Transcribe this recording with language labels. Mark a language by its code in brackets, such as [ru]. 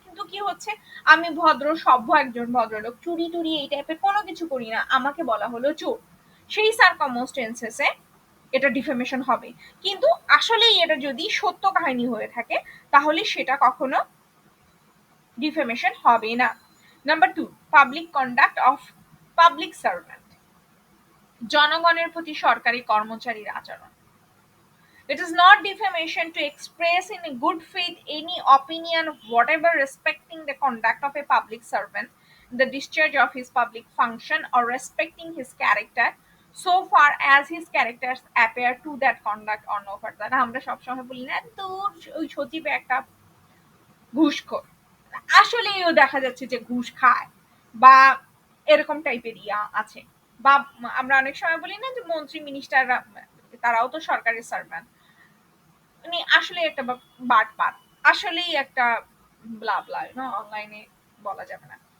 [bn] কিন্তু কি হচ্ছে, আমি ভদ্র সভ্য একজন ভদ্রলোক, চুরি টুরি এই টাইপের কোনো কিছু করি না, আমাকে বলা হলো চোর, সেই সারকামস্টেন্সেসে এটা ডিফেমেশন হবে। কিন্তু আসলেই এটা যদি সত্য কাহিনী হয়ে থাকে তাহলে সেটা কখনো ডিফেমেশন হবে না। Number 2, [en] public conduct of public servant, [bn] জনগণের প্রতি সরকারি কর্মচারীর আচরণ। [en] It is not defamation to express in good faith any opinion whatever respecting the conduct of a public servant, the discharge of his public function, or respecting his character so far as his characters appear to that conduct or no further. [bn] আমরা সবসময় বলি না তোর ওই সচিব একটা ঘুষখোর, আসলেও দেখা যাচ্ছে যে ঘুষ খায় বা এরকম টাইপের ইয়া আছে। বা আমরা অনেক সময় বলি না যে মন্ত্রী মিনিস্টাররা তারাও তো সরকারি সার্ভেন্ট, মানে আসলে একটা বাটপার, আসলেই একটা ব্লা ব্লা অনলাইনে বলা যাবে না।